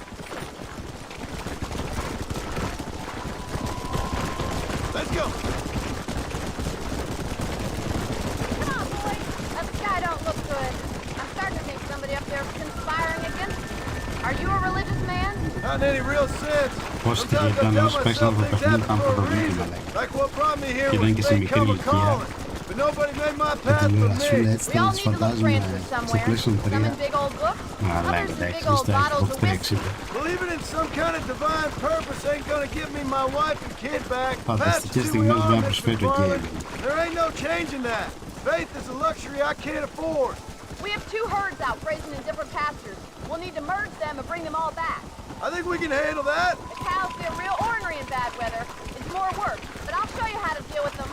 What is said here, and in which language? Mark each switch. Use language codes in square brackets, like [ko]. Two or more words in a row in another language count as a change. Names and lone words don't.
[en] Let's go! Come on, boys! That sky don't look good. I'm starting to think somebody up there is conspiring against us. Are you a religious man? Not in any real sense. [el] Πώς η [en] Sometimes I [el] πλανός [en] tell [el] παίξει να [en] myself [el] το [en] things [el] παιχνίδι [en] happen [el] ήταν [en] for a [el] πρωτοδίκημα, [en] reason. [el] λέει. [en] Like what brought me here [el] Και δεν [en] was [el] και σε [en] fate [el] μικρή [en] come [el] ηλικία. [en] calling. But nobody made my [el] Και [en] path [el] του [en] for [el] λέω, σου λέει [en] me. [el] έτσι θα τις φαντάζομαι στο PlayStation 3. Αλλά εντάξει, στο Xbox 360. [en] Believing in some kind of divine purpose ain't gonna give me my wife and kid back. [el] Φανταστικές [en] That's who we [el] στιγμές [en] are, [el] μπορεί να [en] Mr. [el] προσφέρει το [en] McFarlane. [el] game. [en] There ain't no changing that. Faith is a luxury I can't afford. We have 2 herds out grazing in different pastures. We'll need to merge them and bring them all back. I think we can handle that. The cows get real ornery in bad weather. It's more work, but I'll show you how to deal with them.